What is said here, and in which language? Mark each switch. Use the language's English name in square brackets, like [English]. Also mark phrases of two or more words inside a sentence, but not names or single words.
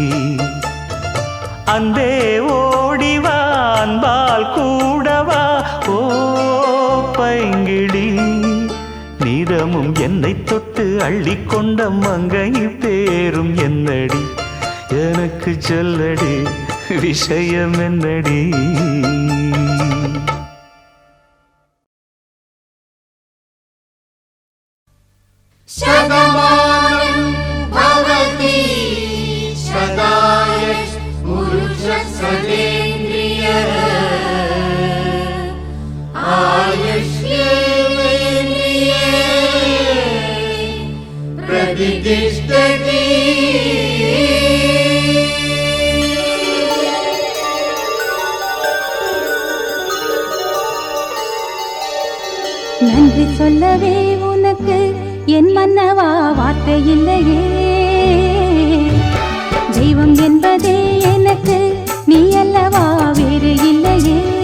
[Tamil] அன்பே ஓடிவா அன்பால் கூடவா ஓ பைங்கிடி நீரமும் என்னை தொட்டு அள்ளிக்கொண்ட மங்கை பேரும் என்னடி எனக்கு சொல்லடி விஷயம் என்னடி [Sanskrit] शतमानं भवति शताय पुरुषसदेन्द्रियः आयुष्येवेन्द्रिये प्रतिष्ठति [Tamil] நன்றி சொல்லவே உனக்கு என் மன்னவா வார்த்தை இல்லையே தெய்வம் என்பதே எனக்கு நீ அல்லவா வேறு இல்லையே